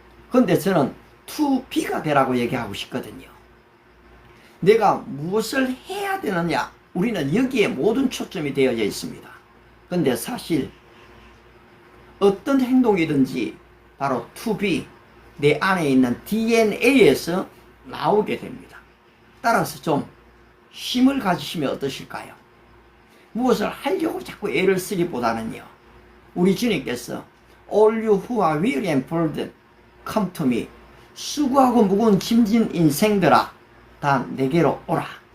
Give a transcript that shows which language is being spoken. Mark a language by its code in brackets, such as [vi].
[ko] 그런데 저는 투비가 되라고 얘기하고 싶거든요. 내가 무엇을 해야 되느냐, 우리는 여기에 모든 초점이 되어져 있습니다. 그런데 사실 어떤 행동이든지 바로 투비, 내 안에 있는 DNA에서 나오게 됩니다. 따라서 좀 힘을 가지시면 어떠실까요? 무엇을 하려고 자꾸 애를 쓰기보다는요, 우리 주님께서 [en] All you who are weary and burdened, come to me. [ko] 수고하고 무거운 짐진 인생들아, 다 내게로 오라.